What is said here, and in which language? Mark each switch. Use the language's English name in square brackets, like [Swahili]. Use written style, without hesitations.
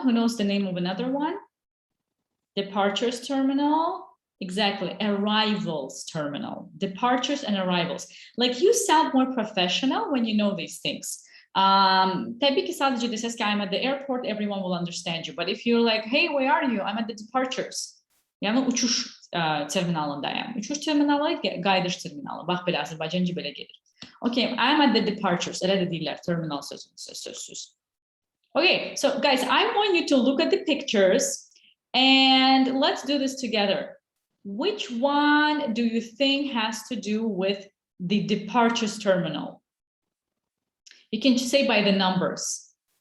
[English] Who knows the name of another one? Departures terminal. Exactly, arrivals terminal. Departures and arrivals. Like you sound more professional when you know these things. [Turkish] Tabii ki sadece deseniz ki [English] I'm at the airport, everyone will understand you. But if you're like, hey, where are you? I'm at the departures. [Turkish] Yani uçuş terminalındayım. Uçuş terminalı, gaydış terminalı. [Azerbaijani] Bax belə Azərbaycanca belə gelir. [English] Okay, I'm at the departures. [Azerbaijani] Elə də deyirlər, terminal sözsüz. [English] Okay, so guys, I want you to look at the pictures and let's do this together. Which one do you think has to do with the departures terminal? You can say by the numbers.